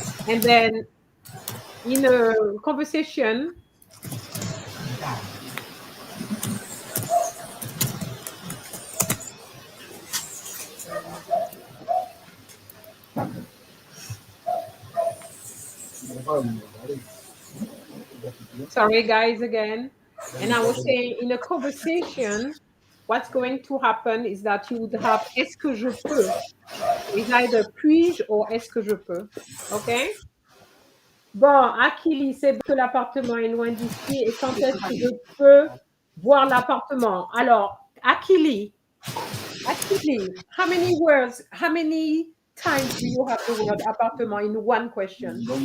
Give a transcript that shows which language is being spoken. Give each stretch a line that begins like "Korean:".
English: And then in a conversation, sorry guys again, and I was saying in a conversation, what's going to happen is that you would have
French: est-ce que je peux?
English: It's either
French: puis-je or est-ce que je peux? OK? Bon, Akili, c'est bon que l'appartement est loin d'ici et quand est-ce que je peux voir l'appartement?
English: Alors, Akili, how many words, how many times do you have the word appartement in one question?